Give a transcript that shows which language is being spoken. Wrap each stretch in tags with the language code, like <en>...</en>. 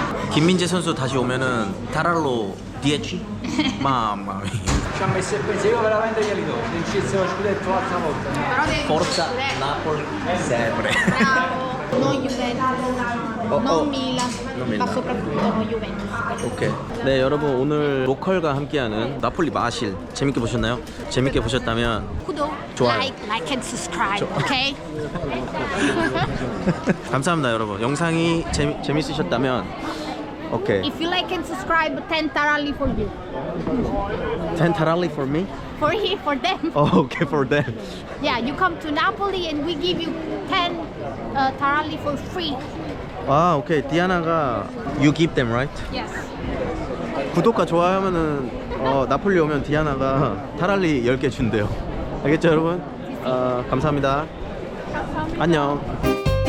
<ko>김민재 선수 다시 오면은 타랄로 DH?</ko> <it>mamma mia. Ci ha messo il pensiero, io veramente glieli do. Vincesse lo scudetto l'altra volta. Però deve Forza vincere. Napoli sempre. Bravo, non Juventus, non Milan, ma soprattutto non Juventus.</it> <ko>오케이. 네, 여러분 오늘 로컬과 함께하는 나폴리 마실 재밌게 보셨나요? 재밌게 보셨다면 구독, 좋아요.</ko> <en>like and subscribe, okay?</en> <ko>감사합니다, 여러분. 영상이 재밌으셨다면 오케이.</ko> <en>If you like and subscribe, 10 taralli for you. 10 taralli for me? For them. Oh, okay, for them. Yeah, you come to Napoli and we give you 10 taralli for free.</en> <ko>아, 오케이.</ko> <en>디아나가 you give them, right? Yes.</en> <ko>구독과 좋아요하면은 나폴리 오면 디아나가 타랄리 10개 준대요. 알겠죠, 여러분? 감사합니다. 안녕.</ko>